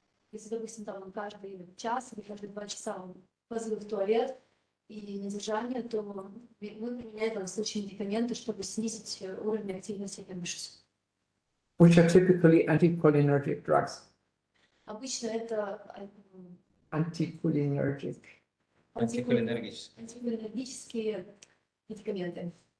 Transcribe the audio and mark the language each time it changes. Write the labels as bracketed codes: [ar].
[ru] Если, допустим, там каждый час или каждые 2 часа он позывы в туалет и недержание, то мы применяем в данном случае медикаменты, чтобы снизить уровень активности мышц. [en] Which are typically anticholinergic drugs. [ru] Обычно это [en] Anticholinergic. [ru] антихолинергические медикаменты.